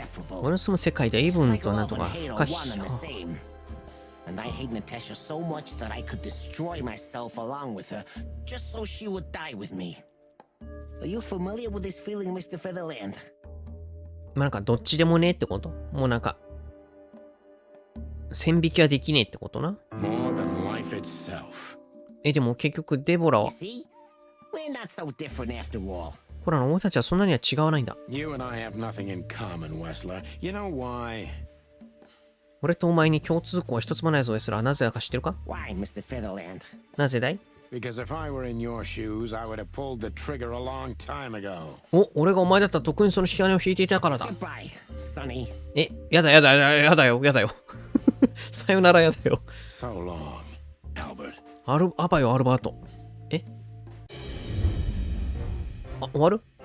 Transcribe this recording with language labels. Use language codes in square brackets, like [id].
[ja] 俺の住む世界でイブンとなんとか深い。 [en] And I hate Natasha so much that I could destroy myself along with her just so she would die with me. Are you familiar with this feeling, Mr. Featherland? [ja] なんかどっちでもねえってこと？もうなんか線引きはできねえってことな。 [en] More than life itself. [ja] でも結局デボラは [en] See? We're not so different after all. [ja] ほら、俺たちはそんなには違わないんだ。 [en] You and I have nothing in common, Wessler. You know why? [ja] 俺とお前に共通項は一つもないぞ、ウェスラー。なぜだか知ってるか？ [en] Why, Mr. Featherland? [ja] なぜだい？ [en] Because if I were in your shoes, I would have pulled the trigger a long time ago. [ja] 俺がお前だったら特にその引き金を引いていたからだ。 [en] Goodbye, Sonny. [ja] やだよ。さよならやだよ。 [en] So long, Albert. [ja] アバよ、アルバート。終わる？